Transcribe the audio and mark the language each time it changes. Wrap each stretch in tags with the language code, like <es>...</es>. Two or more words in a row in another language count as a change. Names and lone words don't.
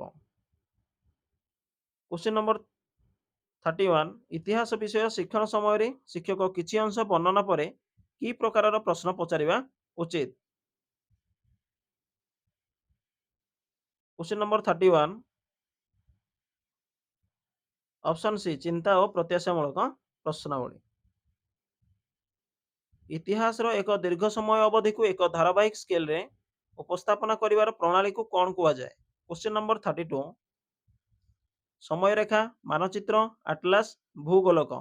<en>question number</en> <or>31 ଇତିହାସ ବିଷୟ ଶିକ୍ଷଣ ସମୟ ଶିକ୍ଷକ କିଛି ଅଂଶ ବର୍ଣ୍ଣନା ପର କି ପ୍ରକାର ପ୍ରଶ୍ନ ପଚାରିବା ଉଚିତ?</or> <en>question number</en> <or>31</or> <en>option C</en> <or>ଚିନ୍ତା ଓ ପ୍ରତ୍ୟାଶାମୂଳକ ପ୍ରଶ୍ନାବଳୀ। ଇତିହାସର ଏକ ଦୀର୍ଘ ସମୟ ଅବଧିକୁ ଏକ ଧାରାବାହିକ ସ୍କେଲରେ ଉପସ୍ଥାପନ କରିବାର ପ୍ରଣାଳୀକୁ କ'ଣ କୁହାଯାଏ?</or> <en>question number</en> <or>32। ସମୟରେଖା, ମାନଚିତ୍ର, ଆଟଲାସ୍, ଭୂଗୋଲକ।</or>